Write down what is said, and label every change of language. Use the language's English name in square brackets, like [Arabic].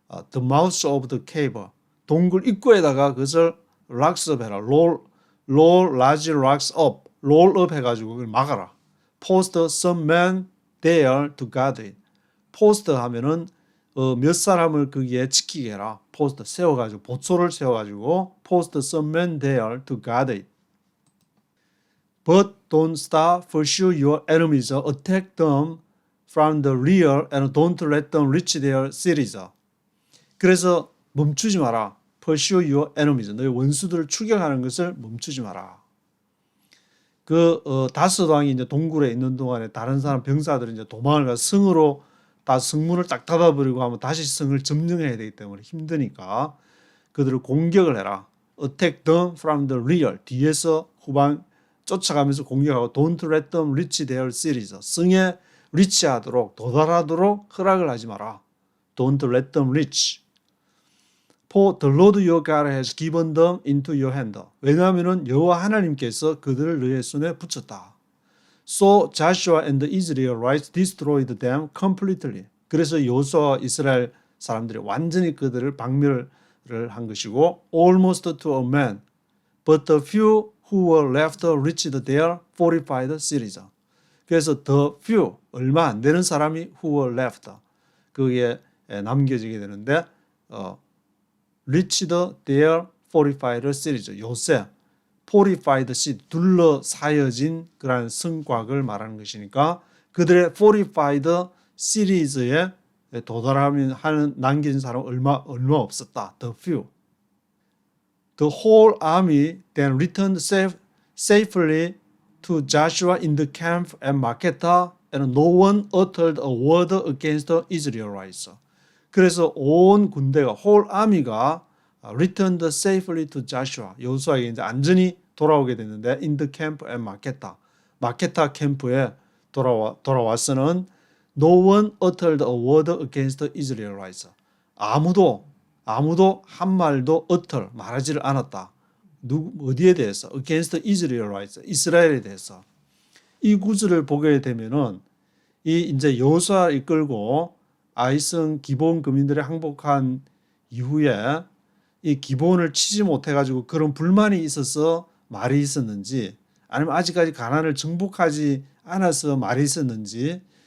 [English] the mouth of the cave [Korean] 동굴 입구에다가 그것을 [English] rocks up 해라 roll large rocks up roll up [Korean] 해가지고 그걸 막아라 [English] post some men there to guard it post [Korean] 하면은 몇 사람을 거기에 지키게 해라 [English] post [Korean] 세워가지고 보초를 세워가지고 [English] post some men there to guard it But don't stop, pursue your enemies, attack them from the rear, and don't let them reach their cities. [Korean] 그래서 멈추지 마라. [English] Pursue your enemies. [Korean] 너희 원수들을 추격하는 것을 멈추지 마라. 다섯 왕이 이제 동굴에 있는 동안에 다른 사람 병사들이 이제 도망을 가서 성으로 다 성문을 딱 닫아버리고 하면 다시 성을 점령해야 되기 때문에 힘드니까 그들을 공격을 해라. [English] Attack them from the rear. [Korean] 뒤에서 후방 쫓아가면서 공격하고 [English] don't let them reach their cities. [Korean] 성에 리치하도록 도달하도록 허락을 하지 마라. [English] Don't let them reach. For the Lord your God has given them into your hand. [Korean] 왜냐하면 여호와 하나님께서 그들을 너의 손에 붙였다. [English] So Joshua and the Israelites destroyed them completely. [Korean] 그래서 여호수아와 이스라엘 사람들이 완전히 그들을 박멸을 한 것이고 [English] almost to a man. But the few who were left reached their fortified cities. 그래서 the few, [Korean] 얼마 안 되는 사람이 [English] who were left, [Korean] 그게 남겨지게 되는데 [English] reached their fortified cities. [Korean] 요새 fortified city, 둘러싸여진 그러한 성곽을 말하는 것이니까 그들의 fortified cities에 도달하면 하는 남겨진 사람 얼마 없었다. [English] The few. The whole army then returned safely to Joshua in the camp at Makkedah, and no one uttered a word against the Israelites. [Korean] 그래서 온 군대가 [English] whole army가 returned safely to Joshua. [Korean] 여호수아에게 이제 안전히 돌아오게 됐는데 [English] in the camp at Makkedah. [Korean] 마케타 캠프에 돌아와서는 [English] no one uttered a word against the Israelites. [Korean] 아무도 한 말도 말하지를 않았다. 어디에 대해서? [English] Against Israelites. [Korean] 이스라엘에 대해서. 이 구절을 보게 되면은 이 이제 여호수아 이끌고 아이성 기본 거민들이 항복한 이후에 이 기본을 치지 못해가지고 그런 불만이 있어서 말이 있었는지 아니면 아직까지 가나안을 정복하지 않아서 말이 있었는지